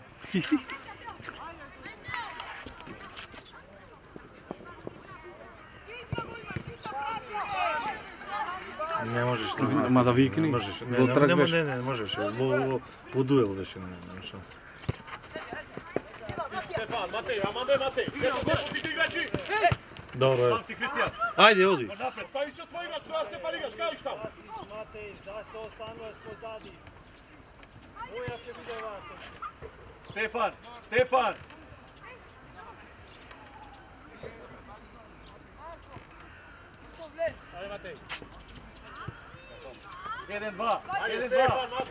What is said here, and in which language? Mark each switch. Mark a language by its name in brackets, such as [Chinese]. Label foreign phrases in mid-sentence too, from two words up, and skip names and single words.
[Macedonian] Не можеш. Ма да викни. Не можеш. Во трг беше. Не можеш. Во дуел беше на шанс. Стефан, Матеј, ама бе Матеј! Ето депозит играчи! Добро е. Памти Кристијан! Ајде, оди. Напред, стави се твој играч, треба Стефан играш, кај штам? [Serbian] Matej, zašto ostanuješ pozadi? Moja te vide ovako. [Macedonian] Стефан, Стефан! Ajde Matej. 1-2, 1-2. Матеј!